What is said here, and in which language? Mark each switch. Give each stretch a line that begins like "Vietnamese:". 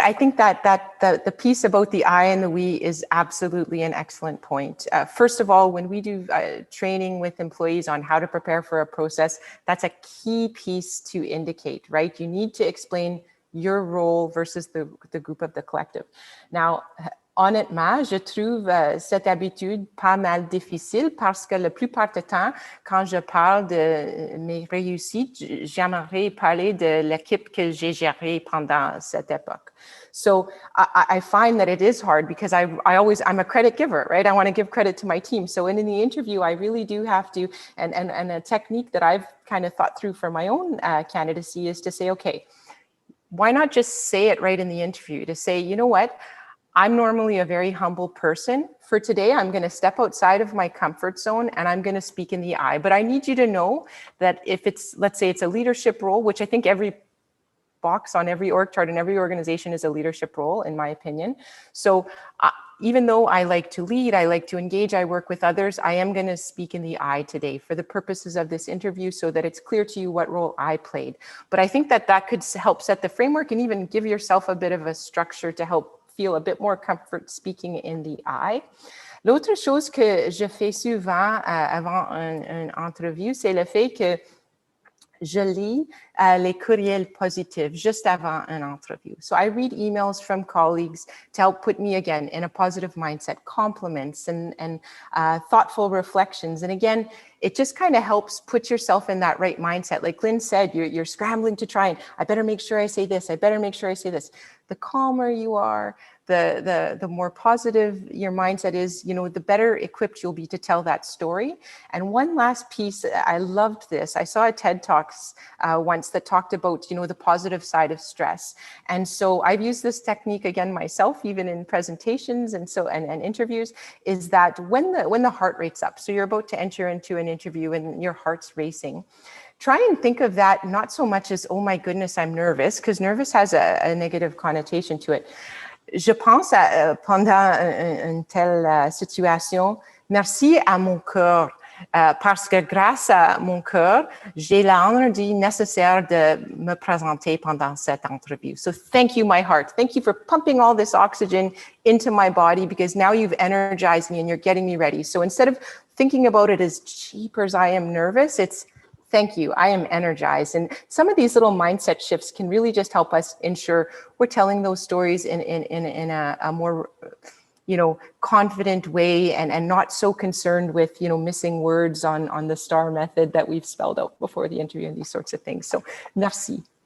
English: I think that the piece about the I and the we is absolutely an excellent point. First of all, when we do training with employees on how to prepare for a process, that's a key piece to indicate, right? You need to explain your role versus the group of the collective.
French: Now, honnêtement, je trouve cette habitude pas mal difficile parce que la plupart du temps, quand je parle de mes réussites, j'aimerais parler de l'équipe que j'ai gérée pendant cette époque.
English: So I find that it is hard because I'm a credit giver, right? I want to give credit to my team. So in the interview, I really do have to, and a technique that I've kind of thought through for my own candidacy is to say, okay, why not just say it right in the interview to say, you know what? I'm normally a very humble person. For today, I'm going to step outside of my comfort zone and I'm going to speak in the I. But I need you to know that if it's, let's say it's a leadership role, which I think every box on every org chart in every organization is a leadership role, in my opinion. So even though I like to lead, I like to engage, I work with others, I am going to speak in the I today for the purposes of this interview so that it's clear to you what role I played. But I think that could help set the framework and even give yourself a bit of a structure to help feel a bit more comfort speaking in the I.
French: L'autre chose que je fais souvent avant une entrevue, c'est le fait que je lis les courriels positifs just avant une entrevue.
English: So I read emails from colleagues to help put me again in a positive mindset, compliments and thoughtful reflections. And again, it just kind of helps put yourself in that right mindset. Like Lynn said, you're scrambling to try and I better make sure I say this. I better make sure I say this. The calmer you are, the more positive your mindset is, you know, the better equipped you'll be to tell that story. And one last piece, I loved this. I saw a TED Talks once that talked about, you know, the positive side of stress. And so I've used this technique again myself, even in presentations and interviews, is that when the heart rate's up, so you're about to enter into an interview and your heart's racing, try and think of that not so much as, oh my goodness, I'm nervous, because nervous has a negative connotation to it.
French: Je pense pendant une telle situation, merci à mon cœur, parce que grâce à mon cœur, j'ai l'énergie nécessaire de me présenter pendant cette entrevue.
English: So thank you, my heart. Thank you for pumping all this oxygen into my body because now you've energized me and you're getting me ready. So instead of thinking about it as jeepers, I am nervous, it's thank you, I am energized. And some of these little mindset shifts can really just help us ensure we're telling those stories in a more, you know, confident way and not so concerned with, you know, missing words on the STAR method that we've spelled out before the interview and these sorts of things. So, merci.